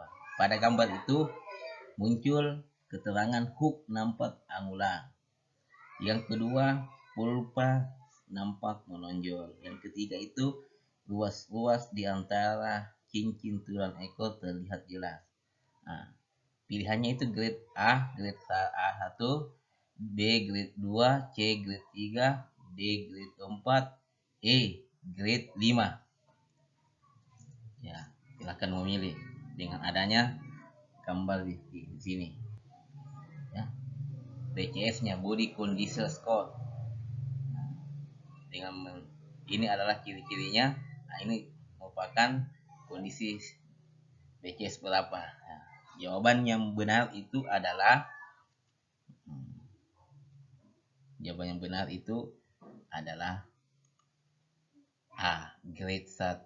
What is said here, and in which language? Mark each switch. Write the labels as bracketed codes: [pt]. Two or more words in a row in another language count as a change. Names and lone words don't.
[id] Pada gambar itu muncul keterangan hook nampak angular. Yang kedua, pulpa nampak menonjol. Yang ketiga itu ruas-ruas di antara cincin tulang ekor terlihat jelas. Nah, pilihannya itu grade A, grade A1, B grade 2, C grade 3, D grade 4, E grade 5. Ya, silakan memilih dengan adanya gambar di sini. Ya. BCS-nya [en] body condition score. [id] Dengan ini adalah ciri-cirinya. Nah, ini merupakan kondisi BCS berapa. Nah, jawaban yang benar itu adalah A, grade 1.